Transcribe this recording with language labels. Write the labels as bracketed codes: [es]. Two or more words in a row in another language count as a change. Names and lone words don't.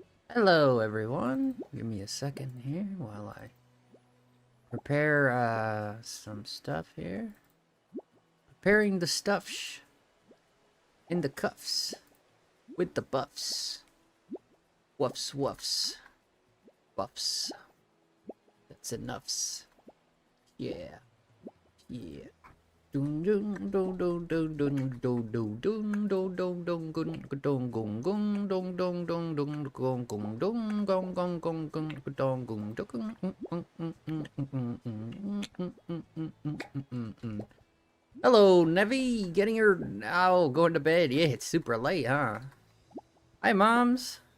[en] Hello everyone, give me a second here while I prepare some stuff here. Preparing the stuff in the cuffs with the buffs. Woofs woofs. Buffs. That's enoughs. Yeah. Yeah. Dun dun dun dun dun dun dun dun dun dun dun dun gun dun gung gung dun dun dun dun gung gung dun gong gong gong gung dun gung dun. Hello, Nevi. Getting your going to bed. Yeah, it's super late, huh? Hi, moms.